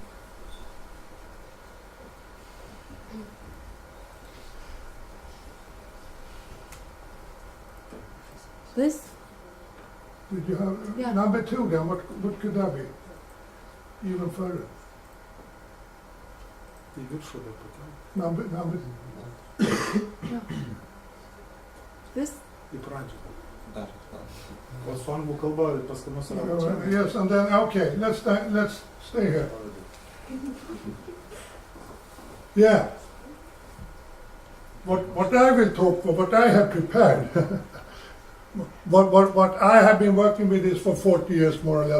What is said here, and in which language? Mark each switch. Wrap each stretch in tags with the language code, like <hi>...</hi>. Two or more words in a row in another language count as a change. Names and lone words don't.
<en>This? Did you have Yeah. number 2 then? What could that be? Even further. Number Yeah. This?</en> <lt>Į pradžią. Dar. O su anglų kalba pas ką nors</lt> <en>yes, and then okay, let's stay here. Yeah. What I will talk for, what I have prepared, what I have been working with this for 40 years more or less.</en>